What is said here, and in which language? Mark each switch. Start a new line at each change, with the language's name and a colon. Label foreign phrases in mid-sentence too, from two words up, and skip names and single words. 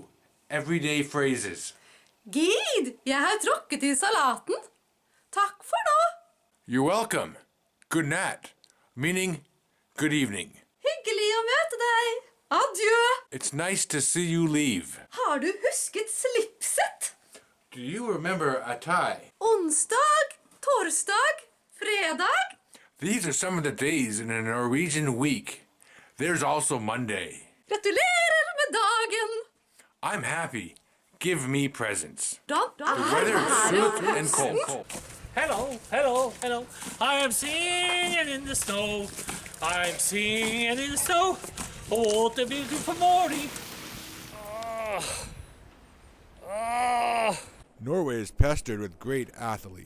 English: Everyday phrases.
Norwegian: Gid, jeg har tråkket i salaten. Takk for nå.
English: You're welcome. Good night. Meaning, good evening.
Norwegian: Hyggelig å møte deg. Adjø.
English: It's nice to see you leave.
Norwegian: Har du husket slipset?
English: Do you remember a tie?
Norwegian: Onsdag, torsdag, fredag.
English: These are some of the days in a Norwegian week. There's also Monday.
Norwegian: Gratulerer med dagen.
English: I'm happy. Give me presents. The Weather is smooth and cold. Hello, hello, hello. I am singing in the snow. I'm singing in the snow. Oh, what a beautiful morning. Norway is pestered with great athletes.